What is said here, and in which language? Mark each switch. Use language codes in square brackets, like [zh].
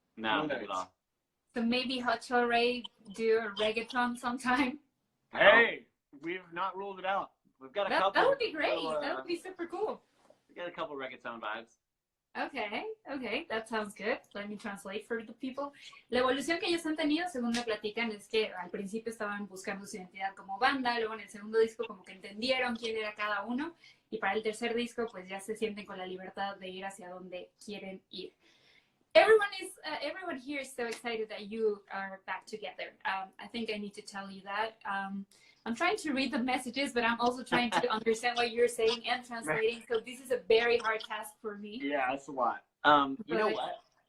[en] No limits at all. So maybe Hot Chelle Rae do a reggaeton sometime. Hey, we've not ruled it out. We've got a couple. That would be great. That would be super cool. We got a couple reggaeton vibes. Okay, that sounds good. Let me translate for the people. [es] La evolución que ellos han tenido, según me platican, es que al principio estaban buscando su identidad como banda, luego en el segundo disco como que entendieron quién era cada uno, y para el tercer disco pues ya se sienten con la libertad de ir hacia donde quieren ir. [en] Everyone here is so excited that you are back together. I think I need to tell you that. I'm trying to read the messages, but I'm also trying to understand what you're saying and translating. So this is a very hard task for me. Yeah, that's a lot. You know what?